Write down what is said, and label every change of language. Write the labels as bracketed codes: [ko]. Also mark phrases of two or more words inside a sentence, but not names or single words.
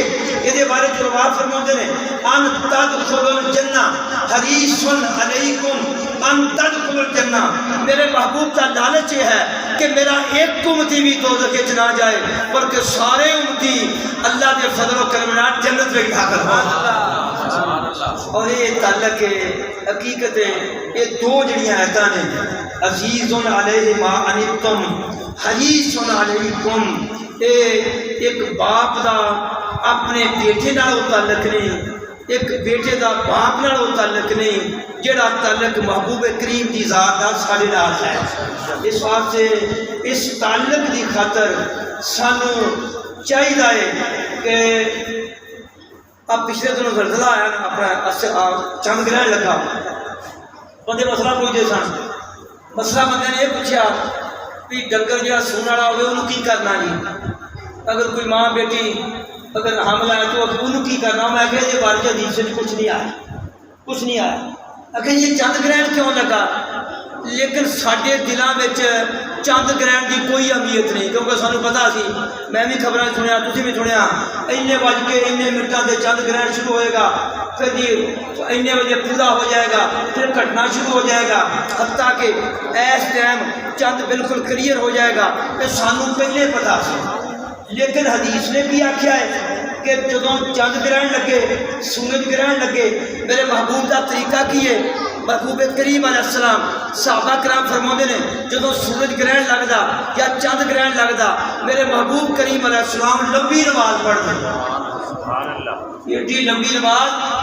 [ur] یہ بارے جو روایت فرماتے ہیں [ar] ان تدخلوا الجنہ حریص علیکم ان تدخلوا الجنہ، [ur] میرے محبوب کا لالچ یہ ہے کہ میرا ایک امتی بھی دوزخ وچ نہ جائے بلکہ سارے امتی اللہ کے فضل و کرم نال جنت میں داخل ہوں۔ [pa] اور یہ تعلق حقیقت ہے یہ دو جڑیاں آیتاں نے، [ar] عزیز علیہ ما عنتم حریص علیکم، [pa] ایک باپ دا اپنے بیٹے نال تعلق نہیں، ایک بیٹے دا باپ نال تعلق نہیں، جڑا تعلق محبوب کریم دی ذات نال ساڈے نال ہے۔ اس واسطے اس تعلق دی خاطر سانو چاہیے کہ اب پچھلے دنوں زلزلہ آیا نا، اپنا چند گرہن لگا، بندے مسئلہ پوچھتے سن، مسئلہ بندے نے یہ پوچھا بھی ڈنگر جہاں سونے والا ہوگا انہوں کی کرنا جی، اگر کوئی ماں بیٹی اگر حاملہ ہے تو انہوں کی کرنا، میں کہ یہ بارے حدیث سے کچھ نہیں آیا، کچھ نہیں آیا۔ [ur] اگر یہ چند گرہن کیوں لگا؟ [pa] لیکن ساڈے دلاں وچ چند گرہن کی کوئی اہمیت نہیں، کیونکہ سانوں پتا سی، میں بھی خبراں سنیا، تسی بھی سنیا، اینے بج کے اینے منٹاں تے چند گرہن شروع ہوئے گا، پھر جی اینے بجے پورا ہو جائے گا، پھر کٹنا شروع ہو جائے گا، حتیٰ کہ ایس ٹائم چند بالکل کلیئر ہو جائے گا، یہ سانوں پہلے پتا سی۔ لیکن حدیث نے بھی آکھیا ہے کہ جدوں چند گرہن لگے، سورج گرہن لگے، میرے محبوب دا طریقہ کی ہے، محبوب کریم [ar] علیہ السلام [pa] صحابہ کرام فرماتے ہیں جدوں سورج گرہن لگدا یا چند گرہن لگدا میرے محبوب کریم [ar] علیہ السلام [pa] لمبی نماز پڑھتے، ایڈی لمبی نماز۔